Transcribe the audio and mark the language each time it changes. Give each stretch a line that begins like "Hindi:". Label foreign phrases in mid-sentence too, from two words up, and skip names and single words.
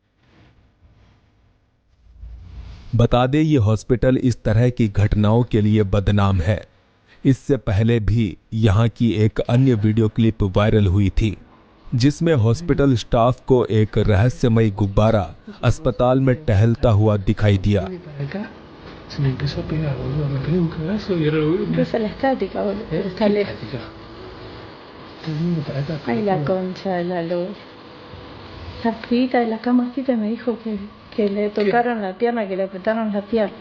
Hindi: बता दें, ये हॉस्पिटल इस तरह की घटनाओं के लिए बदनाम है। इससे पहले भी यहां की एक अन्य
English: video clip
Hindi: वायरल हुई थी, जिसमें
English: hospital staff
Hindi: को एक रहस्यमय गुब्बारा अस्पताल में टहलता हुआ दिखाई दिया।
Spanish: Se me empezó a pegar, boludo. Me pegué un cagazo y ahora boludo. Empieza la estática, boludo. Está lejos. Está viniendo para acá. Ay, la concha de la luz. La pibita de la camasita me dijo que le tocaron la pierna, que le apretaron la pierna.